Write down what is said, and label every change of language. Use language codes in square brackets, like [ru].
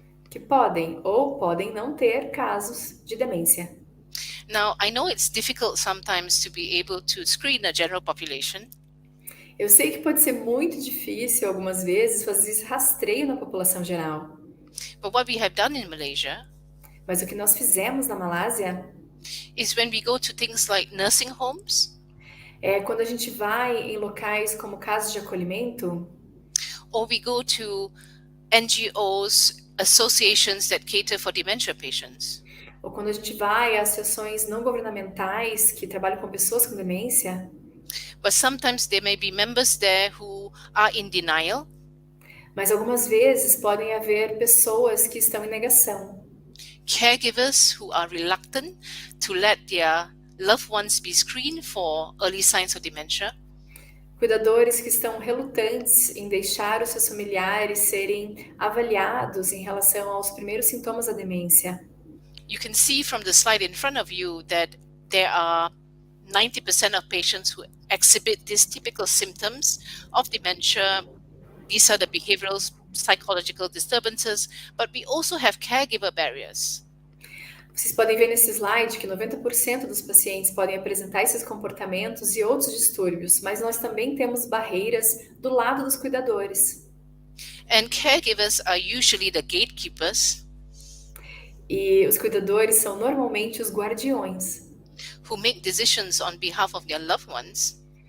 [pt] que podem ou podem não ter casos de demência. [en] Now, I know it's difficult sometimes to be able to screen a general population, [pt] Eu sei que pode ser muito difícil algumas vezes fazer esse rastreio na população geral, [en] but what we have done in Malaysia [pt] mas o que nós fizemos na Malásia [en] is when we go to things like nursing homes [pt] é quando a gente vai em locais como casas de acolhimento [en] or we go to NGOs, associations that cater for dementia patients. [pt] ou quando a gente vai a associações não governamentais que trabalham com pessoas com demência, [en] But sometimes there may be members there who are in denial, [pt] mas algumas vezes podem haver pessoas que estão em negação, [en] caregivers who are reluctant to let their loved ones be screened for early signs of dementia, [pt] cuidadores que estão relutantes em deixar os seus familiares serem avaliados em relação aos primeiros sintomas da demência. [en] You can see from the slide in front of you that there are 90% of patients who exhibit these typical symptoms of dementia. These are the behavioral, psychological disturbances, but we also have caregiver barriers. [pt] Vocês podem ver nesse slide que 90% dos pacientes podem apresentar esses comportamentos e outros distúrbios, mas nós também temos barreiras do lado dos cuidadores. [en] And caregivers are usually the gatekeepers [pt] E os cuidadores são normalmente os guardiões, [en] who make decisions on behalf of their loved ones,